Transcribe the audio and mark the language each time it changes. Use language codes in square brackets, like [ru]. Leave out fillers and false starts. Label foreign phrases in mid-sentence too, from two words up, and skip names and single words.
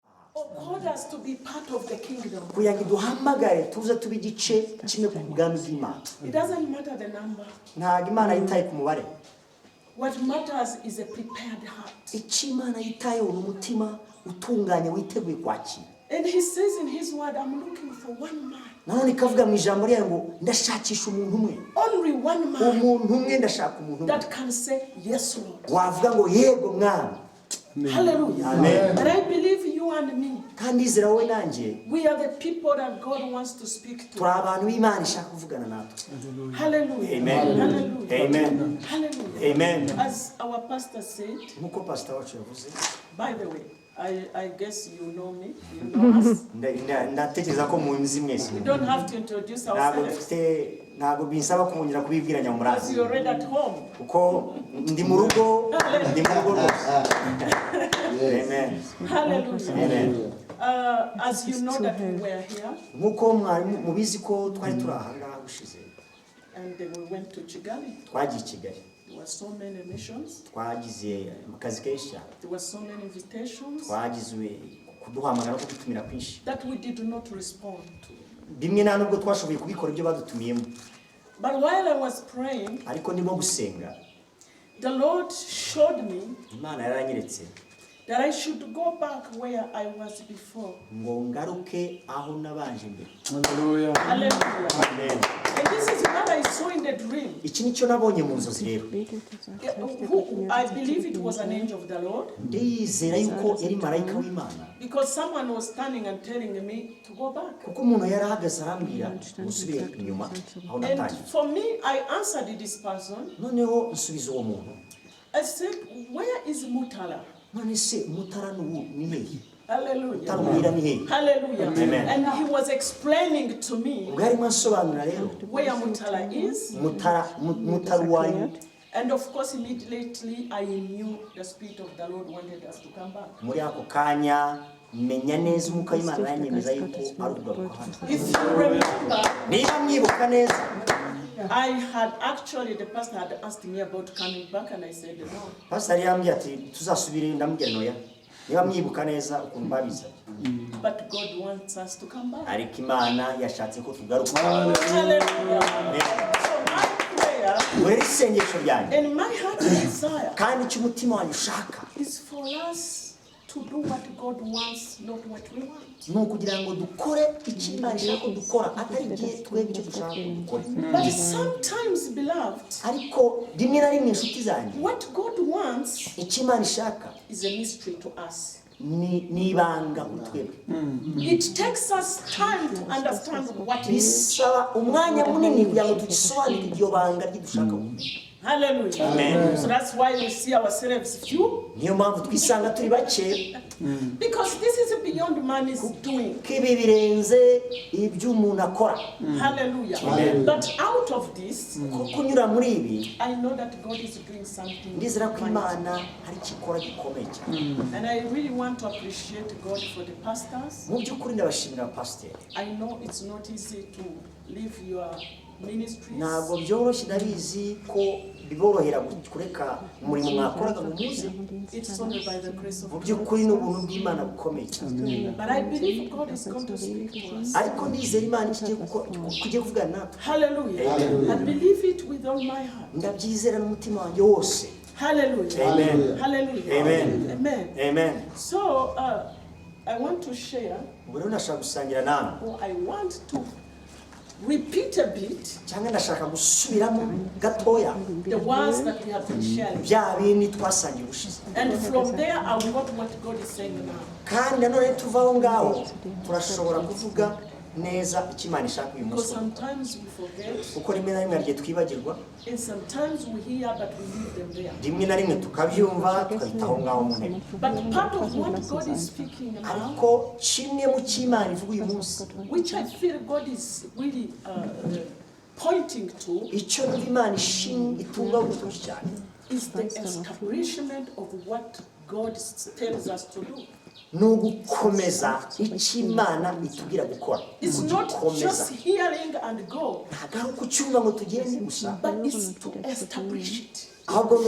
[en] called us to be part of the kingdom. [rw] kugira ngo duhamagare tuze tuba igice kimwe ku bwami bw'Imana. [en] It doesn't matter the number. [rw] Ntabwo Imana yitaye ku mubare. [en] What matters is a prepared heart. [rw] Icyo Imana yitayeho ni umutima utunganye witeguye kwakira. [en] And he says in his word, I'm looking for one man. [rw] Nanone ikavuga mu ijambo ryayo ngo ndashakisha umuntu umwe. [en] Only one man. [rw] Umuntu umwe ndashaka umuntu umwe. [en] That can say yes Lord. [rw] Wavuga ngo yego mwami. Hallelujah. Amen. [en] And I believe you and me. [rw] Kandi izera wowe nanjye. [en] We are the people that God wants to speak to. [rw] Turi abantu b'Imana ishaka kuvugana natwe. Hallelujah. Amen. Hallelujah. Amen. Hallelujah. Amen. [en] As our pastor said, [rw] Nkuko pastor wacu yavuze. [en] by the way, I guess you know me. You know us. [rw] Ndatekereza ko munzi mwese. [en] We don't have to introduce ourselves. [rw] Ntabwo binsaba kumwongera kubibwira [en] Because [rw] nyamurazi. [en] you're already at home. [rw] Kuko ndi mu rugo rwose. Amen. Hallelujah. Amen. [en] As you know that we were here [rw] Nkuko mwari mubizi ko twari turi aha ngaha ushize. [en] and then we went to Kigali. [rw] Twagiye i Kigali. [en] There were so many missions. [rw] Twagize akazi kenshi. [en] There were so many invitations [rw] Twagizwe kuduhamagara no kudutumira kwinshi. [en] that we did not respond to. [rw] Bimwe nta nubwo twashoboye kubikora ibyo badutumiyemo. [en] But while I was praying, [rw] Ariko ndimo gusenga. [en] the Lord showed me [rw] Imana yaranyeretse [en] that I should go back where I was before. [rw] ngo ngaruke aho nabanje mbere. Hallelujah. Hallelujah. Amen. [en] And this is what I saw in the dream. [rw] Iki nicyo nabonye mu nzozi rero. [en] I believe it was an angel of the Lord. [rw] Ndizera yuko yari marayika w'Imana. [en] Because someone was standing and telling me to go back. [rw] Kuko umuntu yari ahagaze arambwira gusubira inyuma aho [en] And [rw] natangiye. [en] for me, I answered this person. [rw] Noneho nsubiza uwo muntu. [en] I said, where is Mutala? [rw] None se Mutara n'ubu ni hehe? Hallelujah. Tarumira ni hehe? Hallelujah. Amen. [en] And he was explaining to me [rw] Ubwo yarimo ansobanura rero [en] where Mutala is. [rw] Mutara uwanyu. [en] And of course, immediately I knew the Spirit of the Lord wanted us to come back. [rw] Muri ako kanya menya neza umwuka w'Imana yanyemeza yuko ari ukugaruka hano. [en] If you remember, [rw] Niba mwibuka neza, [en] I had actually, the pastor had asked me about coming back and I said no. [rw] pastor yambwiye ati tuzasubire ndamubwira noya. Niba mwibuka neza ukuntu babiza. [en] But God wants us to come back. [rw] Ariko Imana yashatse ko tugaruka. [en] Hallelujah. So my prayer [rw] Weri sengesho ryanyu. [en] and my heart desire [rw] Kandi icyo umutima wanyu ushaka [en] is for us to do what God wants, not what we want. [rw] ni ukugira ngo dukore icyo Imana ishaka ko dukora atari igihe twebwe icyo dushaka ko dukora. [en] But sometimes, beloved, [rw] Ariko rimwe na rimwe inshuti zanyu [en] what God wants [rw] icyo Imana ishaka [en] is a mystery to us. [rw] ni ibanga kuri twebwe. [en] It takes us time to understand what it is. [rw] Bisaba umwanya munini kugira ngo dusobanukirwe iryo banga ry'idushaka kumenya. Hallelujah. Amen. [en] So that's why we see ourselves few. [rw] Niyo mpamvu twisanga turi bake. [en] Because this is beyond man's doing. [rw] Ko ibi birenze ibyo umuntu akora. Hallelujah. Amen. [en] But out of this, [rw] Ko kunyura muri ibi [en] I know that God is doing something. [rw] ndizera ko [en] mighty. [rw] Imana hari icyo ikora gikomeye cyane. [en] And I really want to appreciate God for the pastors. [rw] Mu by'ukuri ndabashimira pasiteri. [en] I know it's not easy to leave your ministries. [rw] Ntabwo byoroshye ndabizi ko biborohera kureka umurimo mwakoraga mu muze. [en] It's only by the grace of [rw] Mu [en] God. [rw] by'ukuri ni ubuntu bw'Imana bukomeye cyane. [en] But I believe God is going to speak to us. [rw] Ariko ndizera Imana ikigiye kuvugana natwe. Hallelujah. [en] I believe it with all my heart. [rw] Ndabyizera n'umutima wanjye wose. Hallelujah. Amen. Hallelujah. Amen. Amen. Amen. [en] So I want to share, [rw] Ubu rero ndashaka gusangira namwe. [en] or I want to repeat a bit [rw] Cyangwa ndashaka gusubiramo gatoya [en] the words that we have been sharing. [rw] bya bindi twasangiye ubushize. [en] And from there, I will go to what God is saying now. [rw] Kandi nanone tuva aho ngaho turashobora kuvuga neza icyo Imana ishaka uyu [en] Because [rw] munsi. [en] sometimes we forget, [rw] Kuko rimwe na rimwe hari igihe twibagirwa, [en] and sometimes we hear, but we leave them there. [rw] rimwe na rimwe tukabyumva tukahita aho ngaho mu ntebe. [en] But part of what God is speaking now, [rw] Ariko kimwe mu cy'Imana ivuga uyu munsi, [en] which I feel God is really pointing to, [rw] icyo numva Imana itunga urutoki cyane, [en] is the establishment of what God tells us to do. [rw] ni ugukomeza icyo Imana itubwira gukora. [en] It's not just hearing and go, [rw] Ntabwo ari ukucyumva ngo tugende gusa, [en] but it's to establish it.